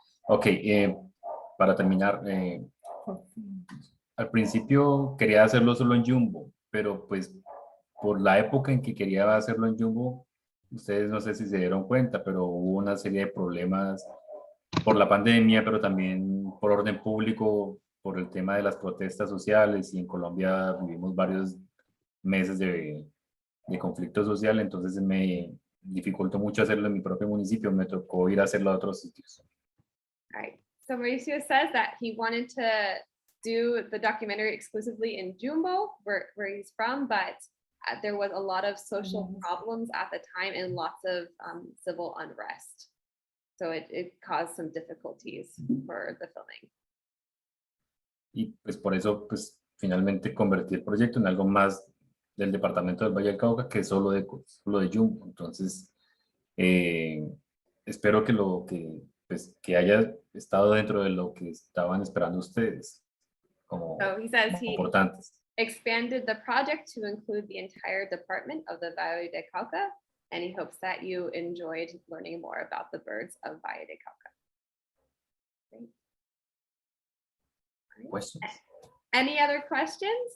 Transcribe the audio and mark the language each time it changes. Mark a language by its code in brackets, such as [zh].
[es] Ok, para terminar, al principio quería hacerlo solo en Yumbo, pero pues por la época en que quería hacerlo en Yumbo, ustedes no sé si se dieron cuenta, pero hubo una serie de problemas por la pandemia, pero también por orden público, por el tema de las protestas sociales, y en Colombia vivimos varios meses de conflicto social, entonces me dificultó mucho hacerlo en mi propio municipio, me tocó ir a hacerlo a otros sitios. [en] All right. So Mauricio says that he wanted to do the documentary exclusively in Yumbo, where he's from, but there was a lot of social problems at the time and lots of civil unrest. So it caused some difficulties for the filming. [es] Y pues por eso pues finalmente convertí el proyecto en algo más del departamento del Valle del Cauca que solo de Yumbo. Entonces espero que haya estado dentro de lo que estaban esperando ustedes como [en] So he says he [es] importantes. [en] expanded the project to include the entire department of the Valle de Cuaca, and he hopes that you enjoyed learning more about the birds of Valle de Cuaca. Great. Questions? Any other questions?